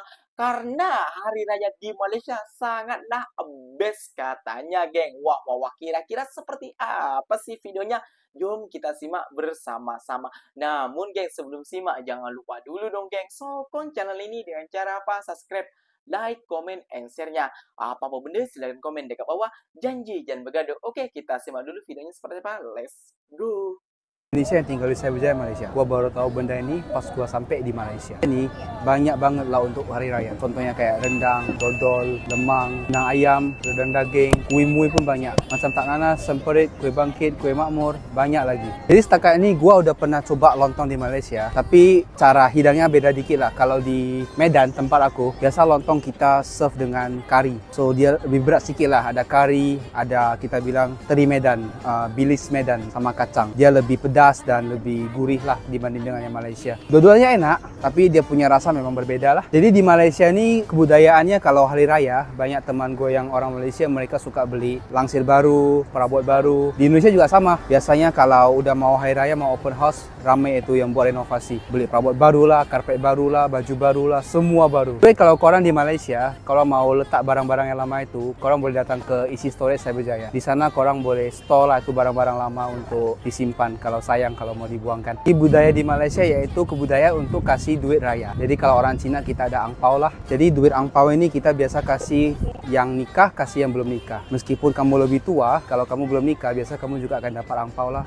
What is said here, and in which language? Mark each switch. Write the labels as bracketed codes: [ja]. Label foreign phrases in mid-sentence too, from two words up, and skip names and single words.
[id] Karena hari raya di Malaysia sangatlah best katanya, geng. Wah, kira-kira seperti apa sih videonya? Jom kita simak bersama-sama. Namun, geng, sebelum simak jangan lupa dulu dong, geng, sokong channel ini dengan cara apa? Subscribe, [en] like, comment, and share-nya. [ms] Apa-apa benda silahkan komen dekat bawah. Janji jangan bergaduh. [id] Oke, kita simak dulu videonya seperti apa. [en] Let's go. [id] Indonesia yang tinggal di Cyberjaya, Malaysia. Gua baru tahu benda ini pas gua sampai di Malaysia. Ini banyak banget lah untuk hari raya. Contohnya kayak rendang, dodol, lemang, rendang ayam, rendang daging, kuih-muih pun banyak. [ms] Macam tak nanas, semperit, kuih bangkit, kuih makmur, banyak lagi. [id] Jadi setakat ini gua udah pernah coba lontong di Malaysia, tapi cara hidangnya beda dikit lah. Kalau di Medan tempat aku, biasa lontong kita serve dengan kari. So dia lebih berat sikit lah. Ada kari, ada kita bilang teri Medan, bilis Medan sama kacang. Dia lebih pedas dan lebih gurih lah dibanding dengan yang Malaysia. Dua-duanya enak, tapi dia punya rasa memang berbeda lah. Jadi di Malaysia ni kebudayaannya kalau hari raya, banyak teman gue yang orang Malaysia mereka suka beli langsir baru, perabot baru. Di Indonesia juga sama. Biasanya kalau udah mau hari raya, mau [en] open house, [ms] ramai itu yang buat renovasi. [id] Beli perabot baru lah, karpet baru lah, baju baru lah, semua baru. [ms] Jadi kalau korang di Malaysia, kalau mau letak barang-barang yang lama itu, korang boleh datang ke isi storage Cyberjaya. Di sana korang boleh store lah itu barang-barang lama untuk disimpan kalau sayang kalau mau dibuangkan. [id] Di budaya di Malaysia yaitu kebudayaan untuk kasih duit raya. Jadi kalau orang Cina kita ada angpau lah. Jadi duit angpau ini kita biasa kasih yang nikah, kasih yang belum nikah. Meskipun kamu lebih tua, kalau kamu belum nikah biasa kamu juga akan dapat angpau lah.